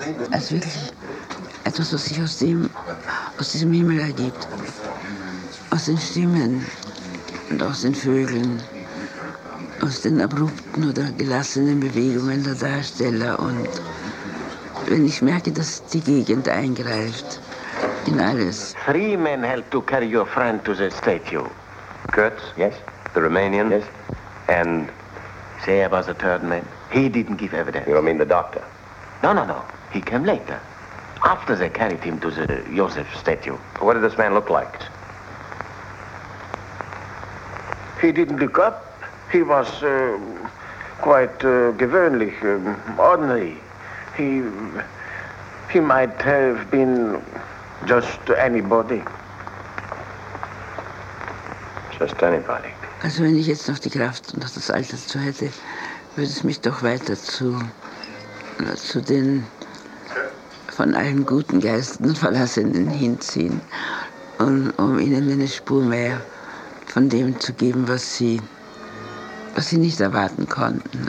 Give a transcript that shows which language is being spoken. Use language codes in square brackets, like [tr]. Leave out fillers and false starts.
[de] Als wirklich etwas, was sich aus diesem Himmel ergibt. Aus den Stimmen und aus den Vögeln, aus den abrupten oder gelassenen Bewegungen der Darsteller. Und wenn ich merke, dass die Gegend eingreift in alles. [en] 3 men helped to carry your friend to the statue. Kurtz? Yes. The Romanian? Yes. And? Say about the 3rd man. He didn't give evidence. You don't mean the doctor? No. He came later. After they carried him to the Joseph statue. What did this man look like? He didn't look up. He was quite [de] gewöhnlich, [en] ordinary. He might have been just anybody. Just anybody. [de] Also wenn ich jetzt noch die Kraft und das Alter zu hätte, würde es mich doch weiter zu den von allen guten Geistern Verlassenen hinziehen. und um ihnen eine Spur mehr von dem zu geben, was sie nicht erwarten konnten.